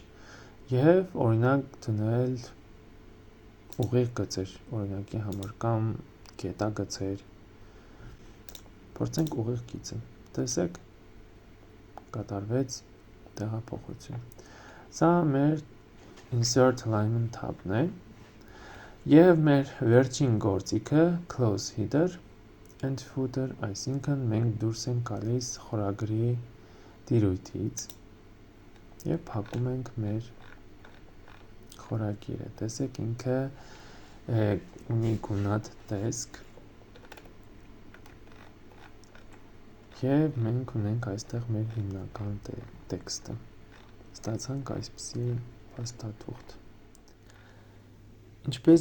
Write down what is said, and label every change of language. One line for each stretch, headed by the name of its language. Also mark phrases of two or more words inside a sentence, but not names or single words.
Armenian: և օրինակ դնել ուղիղ գծեր, օրինակի համար, կամ կետագծեր, փորձենք ուղիղ գիծը, տեսեք, կատարվեց տեղափոխություն։ Սա մեր
English: insert alignment tab-ն
Armenian: է և մեր վերջին գործիքը
English: close header and footer,
Armenian: այսինքն մենք դուրս ենք գալիս խորագրի տիրույթից և փակում ենք մեր խորագիրը, տեսեք ինքը ունի գունատ տեսք և մենք ունենք այստեղ մեր հիմնական տեքստը, ստացանք այսպիսի փաստաթուղթ։ Ինչպես